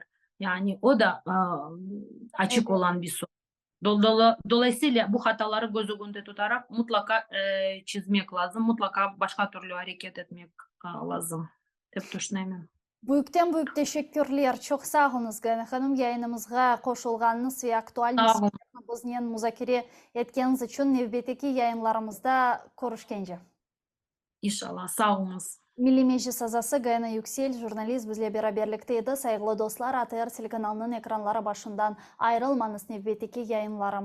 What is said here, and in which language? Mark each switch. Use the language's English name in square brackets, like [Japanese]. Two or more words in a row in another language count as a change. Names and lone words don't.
[Turkish] Yani o da açık Evet. olan bir soru. Dolayısıyla bu hataları göz önünde tutarak mutlaka çizmek lazım. Mutlaka başka türlü hareket etmek lazım. Hep düşünüyorum. Büyükten büyük teşekkürler. [Crimean Tatar] Çok sağ olunuz Gayna Hanım. Yayınımızga koşulganınız ve aktual [Turkish] Sağ olun. [Crimean Tatar] meselelerni bizden müzakere etkeniniz için növbeteki yayınlarımızda görüşkence. İnşallah. Sağ olunuz. Milli Meclis azası Gayna Yüksel, jurnalist bizle beraberlikte edi. Saygılı dostlar, ATR telekanalının ekranları başından ayrılmanız növbeteki yayınlarımızda.